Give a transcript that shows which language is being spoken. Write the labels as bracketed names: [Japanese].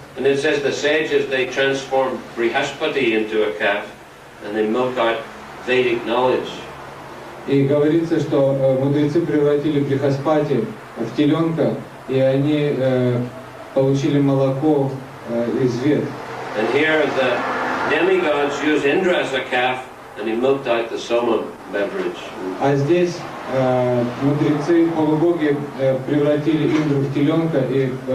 [English] And it says the sages, they transformed Brihaspati into a calf, and they milk out Vedic knowledge. [Russian] И говорится, что мудрецы превратили Брихаспати в теленка, и они получили молоко из вед. [English] And here the demigods use Indra as a calf, and he milked out the Soma beverage. [Russian] А здесь мудрецы, полубоги превратили Индру в теленка и